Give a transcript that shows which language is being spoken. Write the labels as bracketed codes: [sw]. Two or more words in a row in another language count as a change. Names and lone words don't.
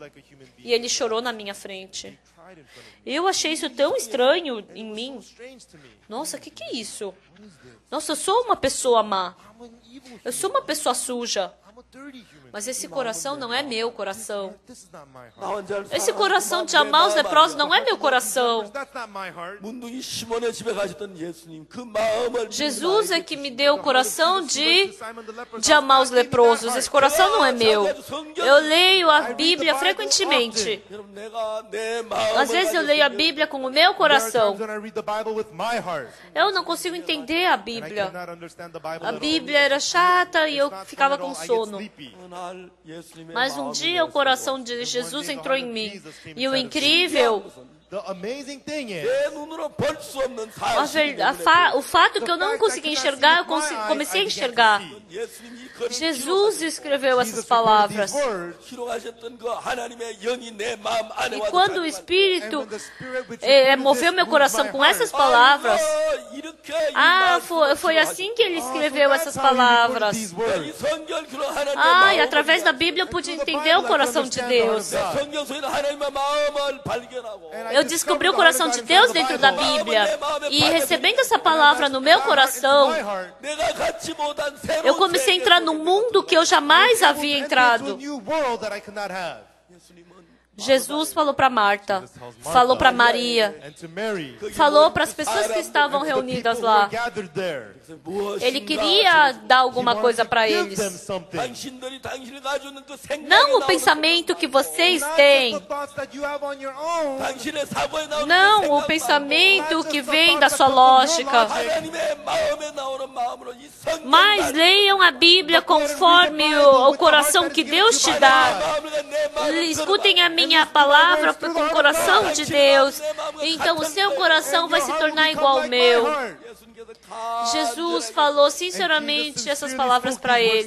[pt] E ele chorou na minha frente. Eu achei isso tão estranho em mim. Nossa, o que é isso? Nossa, eu sou uma pessoa má. Eu sou uma pessoa suja. Mas esse coração não é meu coração. Esse coração de amar os leprosos não é meu coração. [ko] 문둥이 시몬의 집에 가셨던 예수님 그 마음을 [pt] Jesus é que me deu o coração de amar os leprosos. Esse coração não é meu. Eu leio a Bíblia frequentemente. [ko] 여러분 내가 내 마음을 [pt] Às vezes eu leio a Bíblia com o meu coração. [en] When I read the Bible with my heart, [pt] Eu não consigo entender a [en] and I [pt] Bíblia. [en] cannot understand the Bible [pt] A [en] at all. [pt] Bíblia era chata e eu [en] It's not [pt] ficava [en] fun at [pt] com [en] all. I get [pt] sono. [en] sleepy. [ko] 어느 날 예수님의 [pt] Mas um [ko] 마음이 [pt] dia o [ko] 내어서 [pt] coração de Jesus entrou em mim. E o incrível, [en] The amazing thing is, [ko] 내 눈으로 볼 수 없는 [pt] a [ko] 사실이 [pt] o fato que eu não conseguia enxergar, eu comecei a enxergar. [ko] 예수님이 그를 [pt] Jesus escreveu essas Jesus [en] recorded [pt] palavras. [en] these words, [ko] 기록하셨던 그 하나님의 영이 내 마음 안에 [pt] E [ko] 와서 [pt] quando o [en] and [pt] Espírito [en] when the Spirit which recorded [pt] moveu [en] this [pt] meu [en] moved [pt] coração [en] my [pt] com [en] heart, [pt] essas palavras, [ko] 이렇게 이 [pt] foi assim que ele escreveu [en] so [pt] essas [en] that's how he recorded [pt] palavras. [en] these [ko] 이 [en] words. [ko] 성경 기록 하나님의 [pt] E [ko] 마음을 [pt] através da Bíblia eu pude entender o coração de Deus. 성경 속에 하나님의 마음을 발견하고 [en] And I [pt] Eu descobri o [en] discovered [pt] coração de Deus dentro da Bíblia. E recebendo essa palavra no meu coração, [ko] 내가 갖지 못한 새로운 [pt] eu comecei a entrar num mundo que eu jamais havia entrado. Jesus falou para Marta, falou para Maria, falou para as pessoas que estavam reunidas lá. Ele queria dar alguma coisa para eles. [ko] 당신들이 당신을 가지고 있는 그 생각이 [pt] Não o [ko] 나오는 [pt] pensamento que vocês têm. [ko] 당신의 사고에 나오는 [pt] Não [ko] 그 [pt] o [ko] 생각, [pt] pensamento que vem da sua lógica. [ko] 하나님의 마음에 나오는 마음으로 이 성경 [pt] Mas leiam a Bíblia conforme o coração que Deus te dá. Escutem a minha palavra com o coração de Deus. Então o seu coração vai se tornar igual ao meu. Jesus falou sinceramente essas palavras para eles.